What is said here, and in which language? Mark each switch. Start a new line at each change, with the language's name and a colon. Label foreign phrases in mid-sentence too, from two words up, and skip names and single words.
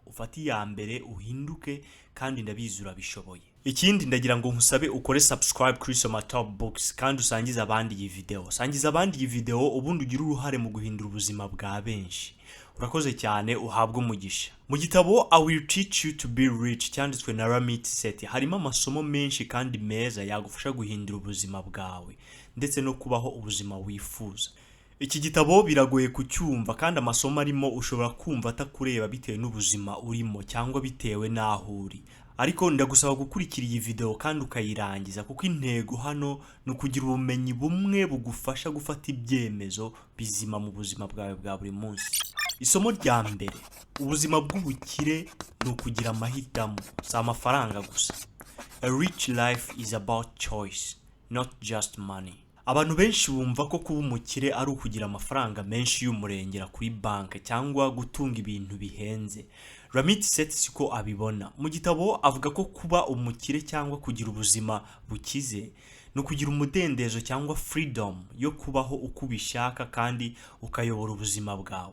Kinyarwanda: Ufate iya mbere uhinduke, kandi ndabizi urabishoboye. Ikindi ndagira ngo nkusabe ukore subscribe kuri SOMA TOPBOOKS kandi usangize abandi iyi video. Sangiza abandi iyi video ubundi ugira uruhare mu guhindura ubuzima bwa benshi. Urakoze cyane, uhabwe umugisha. Mu gitabo I will teach you to be rich cyanditswe na Ramit Seth harimo amasomo menshi kandi meza yagufasha guhindura ubuzima bwawe ndetse no kubaho ubuzima wifuza. Iki gitabo biragoye kucyumva kandi amasomo arimo ushobora kumva atakureba bitewe n'ubuzima urimo cyangwa bitewe n'aho uri. Ariko ndagusaba gukurikira iyi video kandi ukayirangiza, kuko intego hano ni ukugira ubumenyi bumwe bugufasha gufata ibyemezo bizima mu buzima bwawe bwa buri munsi. Isomo rya mbere, ubuzima bw'ubukire ni ukugira amahitamo, si amafaranga gusa.
English: A rich life is about choice, not just money.
Kinyarwanda: Abantu benshi bumva ko kuba umukire ari ukugira amafaranga menshi y'umurengera kuri banki cyangwa gutunga ibintu bihenze. Ramit Seth siko abibona. Mu gitabo avuga ko kuba umukire cyangwa kugira ubuzima bukize no kugira umudendezo cyangwa freedom yo kubaho uko ubishaka kandi ukayobora ubuzima bwawe.